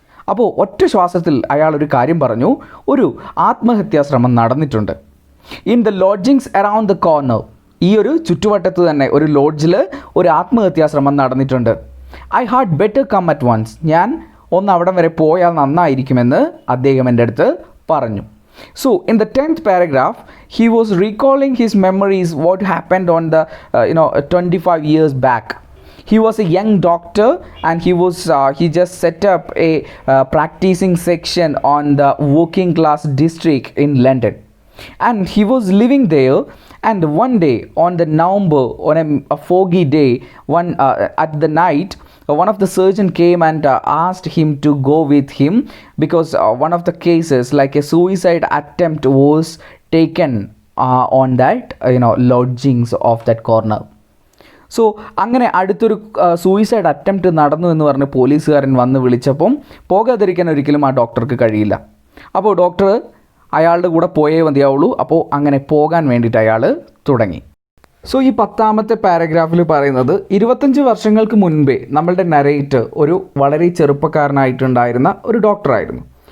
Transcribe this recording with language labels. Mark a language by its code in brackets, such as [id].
[ml] അപ്പോൾ ഒറ്റ ശ്വാസത്തിൽ അയാൾ ഒരു കാര്യം പറഞ്ഞു, ഒരു ആത്മഹത്യാശ്രമം നടന്നിട്ടുണ്ട്. [en] in the lodgings around the corner, [ml] ഈ ഒരു ചുറ്റുവട്ടത്ത് തന്നെ ഒരു ലോഡ്ജിൽ ഒരു ആത്മഹത്യാശ്രമം നടന്നിട്ടുണ്ട്. [en] I had better come at once. [ml] ഞാൻ ഒന്ന് അവിടം വരെ പോയാൽ നന്നായിരിക്കുമെന്ന് അദ്ദേഹം എൻ്റെ അടുത്ത് പറഞ്ഞു. [en] So in the 10th paragraph, he was recalling his memories, what happened on the 25 years back. He was a young doctor and he just set up a practicing section on the working class district in London, and he was living there. And one day on a foggy day, at the night, one of the surgeon came and asked him to go with him, because one of the cases, like a suicide attempt, was taken on that lodgings of that corner. [ml] So അങ്ങനെ അടുത്തൊരു suicide attempt നടന്നു എന്ന് പറഞ്ഞ് പോലീസുകാരൻ വന്ന് വിളിച്ചപ്പം പോകാതിരിക്കാൻ ഒരിക്കലും ആ ഡോക്ടർക്ക് കഴിയില്ല. അപ്പോൾ ഡോക്ടർ അയാളുടെ കൂടെ പോയേ മതിയാവുള്ളൂ. അപ്പോൾ അങ്ങനെ പോകാൻ വേണ്ടിയിട്ട് അയാൾ തുടങ്ങി. സോ ഈ 10ാമത്തെ പാരഗ്രാഫിൽ പറയുന്നത് 25 വർഷങ്ങൾക്ക് മുൻപേ നമ്മളുടെ നരേറ്റർ ഒരു വളരെ ചെറുപ്പക്കാരനായിട്ടുണ്ടായിരുന്ന ഒരു ഡോക്ടറായിരുന്നു.